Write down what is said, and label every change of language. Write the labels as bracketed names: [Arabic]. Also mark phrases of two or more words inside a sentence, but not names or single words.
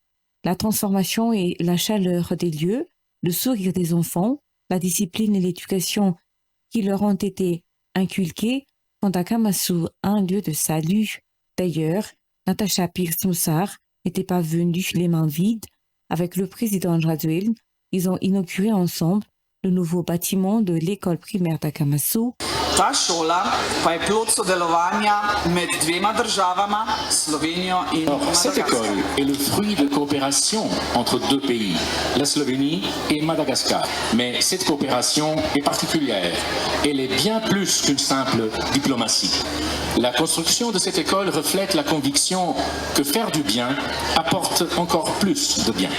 [French] La transformation et la chaleur des lieux, le sourire des enfants, la discipline et l'éducation qui leur ont été inculquées font à Kamassou un lieu de salut. D'ailleurs, Natacha Pierce-Moussard n'était pas venue les mains vides. Avec le président Andradzuel, ils ont inauguré ensemble le nouveau bâtiment de l'école primaire d'Akamassou. [Slovenian] Ta šola pa je plod sodelovanja med dvema državama, Slovenijo in Madagaskar. [French] Cette école est le fruit de coopération entre deux pays, la Slovénie et Madagascar. Mais cette coopération est particulière. Elle est bien plus qu'une simple diplomatie. La construction de cette école reflète la conviction que faire du bien apporte encore plus de bien.